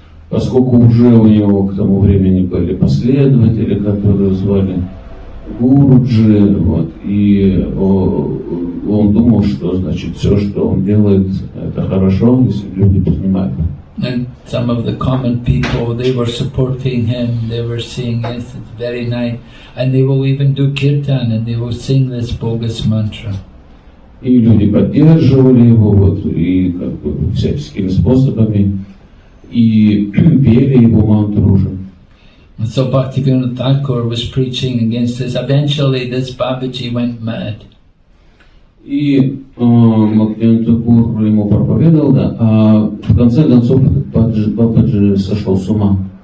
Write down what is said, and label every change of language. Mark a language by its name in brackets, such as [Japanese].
[Russian] Поскольку уже у него к тому времени были последователи, которые звали Гуруджи, вот, и он думал, что значит все, что он делает, это хорошо, если люди принимают. [English] And some of the common people, they were supporting him, they were saying, yes, it's very nice, and they will even do kirtan and they will sing this bogus mantra. [Russian] И люди поддерживали его, вот, и как бы всяческими способами, и пели его мантру уже. [English] So Bhaktivinode Thakur was preaching against this. Eventually this Babaji went mad. [Russian] И Бхактивиноде Тхакур ему проповедовал, да, а в конце концов этот Бабаджи сошел с ума.